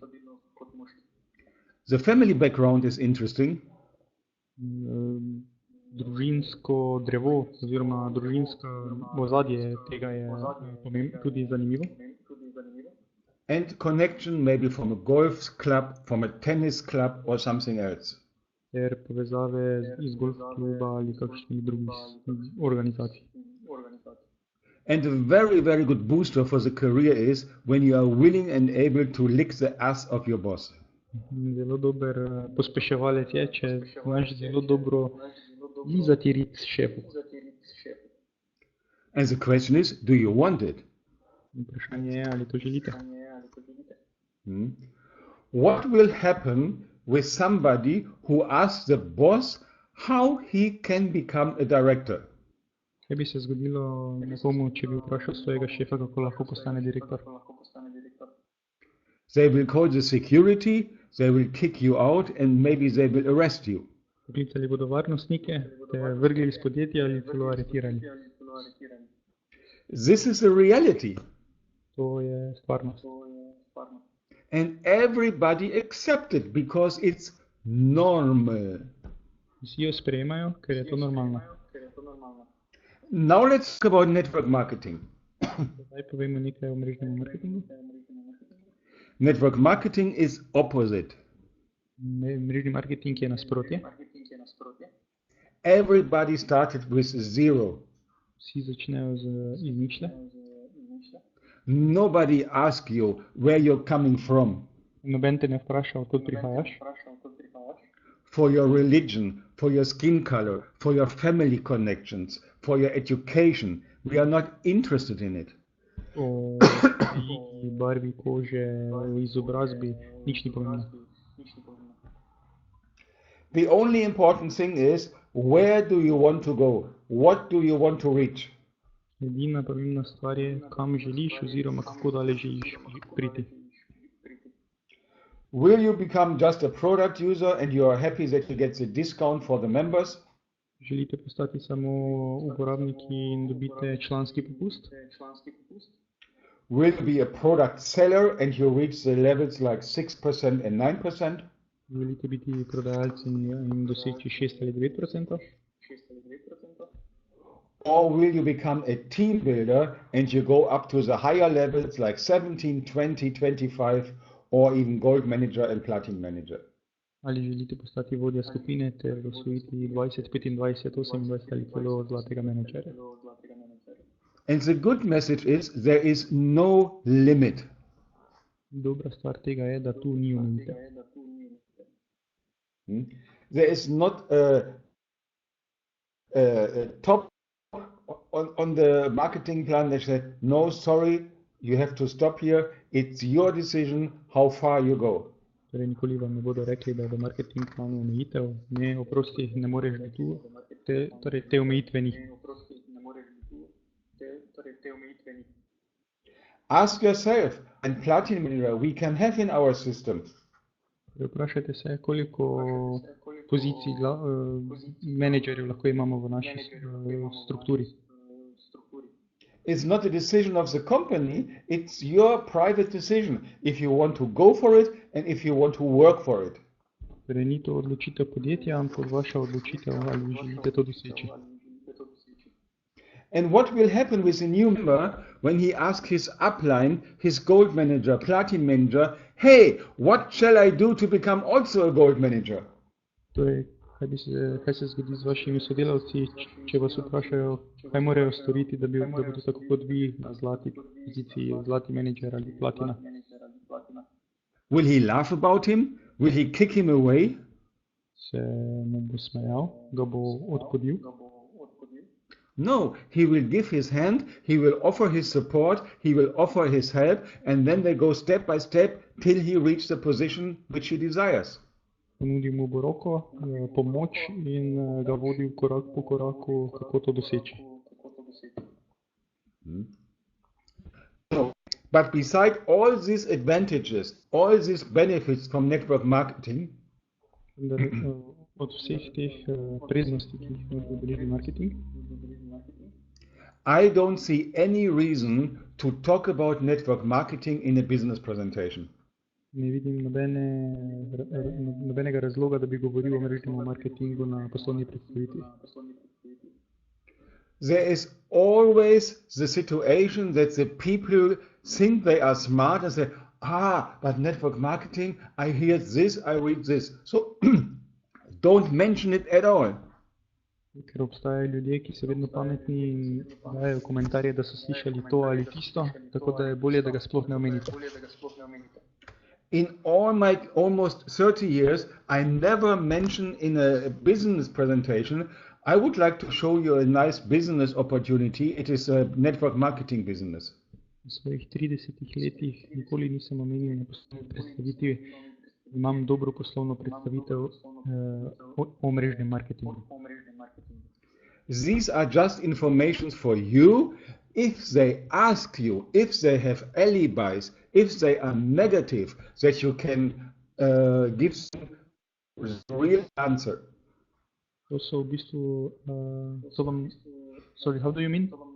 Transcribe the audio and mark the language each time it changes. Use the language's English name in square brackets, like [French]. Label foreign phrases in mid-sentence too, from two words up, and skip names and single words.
[English] The family background is interesting. [Slovenian] Družinsko drevo oziroma družinsko ozadje tega je tudi zanimivo. [English] And connection maybe from a golf club, from a tennis club or something else. [Slovenian] Ter povezave iz golf kluba ali kakšnih drugih organizacij. [English] And a very, very good booster for the career is when you are willing and able to lick the ass of your boss. [Slovenian] Zelo dober pospeševalec je, če znaš zelo dobro lizati rit šefu. [English] And the question is, do you want it? [Slovenian] Vprašanje je, ali to želite. [English] What will happen with somebody who asks the boss how he can become a director? [Slovenian] Kaj bi se zgodilo nekomu, če bi vprašal svojega šefa, kako lahko postane direktor? [English] They will call the security, they will kick you out and maybe they will arrest you. [Slovenian] Poklicali bodo varnostnike, te vrgli iz podjetja ali celo aretirali. [English] This is the reality. [Slovenian] To je stvarnost. [English] And everybody accepts it because it's normal. [Slovenian] Vsi jo sprejemajo, ker je to normalno. [English] Now let's talk about network marketing. [Slovenian] Zdaj povemo nekaj o mrežnem marketingu. [English] Network marketing is opposite. [Slovenian] Mrežni marketing je nasprotje. [English] Everybody started with zero. [Slovenian] Vsi začnejo iz ničle. [English] Nobody asks you where you're coming from. [Slovenian] Noben te ne vpraša, odkot prihajaš. [English] For your religion, for your skin color, for your family connections, for your education. We are not interested in it. [Slovenian] O barvi kože, o izobrazbi, nič ni pomembno. [English] The only important thing is, where do you want to go? What do you want to reach? [Slovenian] Edina pomembna stvar je, kam želiš oziroma kako daleč želiš priti. [English] Will you become just a product user and you are happy that you get the discount for the members? [Slovenian] Želite postati samo uporabniki in dobite članski popust? [English] Will you be a product seller and you reach the levels like 6% and 9%? [Slovenian] Želite biti prodajalci in doseči 6 ali 9%? [English] Or will you become a team builder and you go up to the higher levels like 17, 20, 25 or even gold manager and platinum manager? [Slovenian] Ali želite postati vodja skupine ter osvojiti 20, 25, 28 ali celo zlatega menedžerja? [English] And the good message is there is no limit. [Slovenian] Dobra stvar tega je, da tu ni omejitev. [English] There is not a top on the marketing plan that said, no, sorry, you have to stop here. It's your decision how far you go. [Slovenian] Torej, nikoli vam ne bodo rekli, da je v marketing planu omejitev. Ne, oprosti, ne moreš biti tu. Te omejitve ni. [English] Ask yourself, and platinum manager we can have in our system. [Slovenian] Vprašajte se, koliko pozicij menedžerjev lahko imamo v naši strukturi. [English] It's not a decision of the company, it's your private decision if you want to go for it and if you want to work for it. [Slovenian] Torej, ni to odločitev podjetja, ampak vaša odločitev, ali želite to doseči. [English] And what will happen with a new member when he asks his upline, his gold manager, platinum manager, hey, what shall I do to become also a gold manager? [Slovenian] Torej, kaj se zgodi z vašimi sodelavci, če vas vprašajo, kaj morajo storiti, da bodo tako kot vi na zlati poziciji, zlati menedžer ali platina? [English] Will he laugh about him? Will he kick him away? [Slovenian] Se mu bo smejal, ga bo odpodil? [English] No, he will give his hand, he will offer his support, he will offer his help, and then they go step by step till he reaches the position which he desires. [Slovenian] Ponudil mu bo roko, pomoč in ga vodil korak po koraku, kako to doseči. [English] So, but beside all these advantages, all these benefits from network marketing, [Slovenian] od vseh teh prednosti, ki jih ima beleži marketing, [English] I don't see any reason to talk about network marketing in a business presentation. [Slovenian] Ne vidim nobenega razloga, da bi govoril o mrežnem marketingu na poslovni predstavitvi. [English] There is always the situation that the people think they are smart and say, but network marketing, I hear this, I read this. So don't mention it at all. [Slovenian] Ker obstajajo ljudje, ki so vedno pametni in dajo komentarje, da so slišali to ali tisto, tako da je bolje, da ga sploh ne omenite. [English] In all my almost 30 years, I never mention in a business presentation, I would like to show you a nice business opportunity. It is a network marketing business. [Slovenian] V svojih 30 letih nikoli nisem omenil na poslovni predstavitvi, imam dobro poslovno predstavitev o mrežnem marketingu. [English] These are just informations for you. If they ask you, if they have alibis, if they are negative, that you can give them a real answer. [Slovenian] To so v bistvu, [English] sorry, how do you mean?